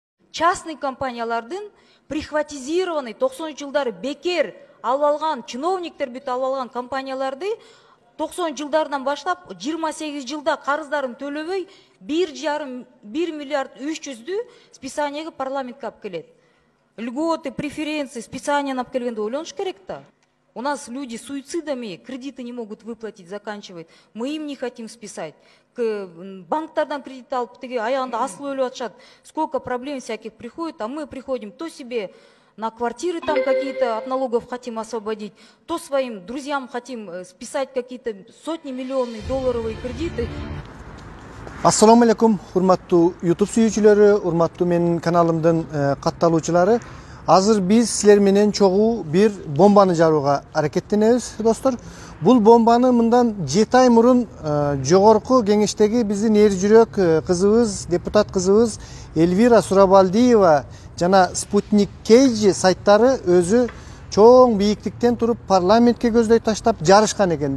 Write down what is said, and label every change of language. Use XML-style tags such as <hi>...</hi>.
<ky>частный компаниялардын прихватизированный 90 жылдары бекер алып алган чиновниктер бүт алып алган компанияларды 90 жылдардан баштап 28 жылда карыздарын төлөбөй 1,5 миллиард 300-дүү списаниеге парламентке алып келет.</ky> <ru>Льготы, преференции, списания</ru> <ky>алып келгенде ойлонуш керек да.</ky> <ru>У нас люди суицидами кредиты не могут выплатить, заканчивают. Мы им не хотим списать.</ru> <ky>Банктардан кредит алып, аягында асылып өлүп атышат.</ky> <ru>Сколько проблем всяких приходит, а мы приходим то себе на квартиры там какие-то от налогов хотим освободить, то своим друзьям хотим списать какие-то сотни миллионных долларовые кредиты.</ru> <ky>Assalamu alaikum, урматтуу YouTube сүйүүчүлөрү, урматтуу менин каналымдын катталуучулары. Азыр биз силер менен чогуу бир бомбаны жарууга аракеттенебиз, достор. Бул бомбаны мындан 7 ай мурун жогорку кеңештеги биздин эр жүрөк кызыбыз, депутат кызыбыз Эльвира Сурабалдиева жана Спутник Кейджи сайттары өзү чоң бийиктиктен туруп парламентке көздөй таштап жарышкан экен.</ky>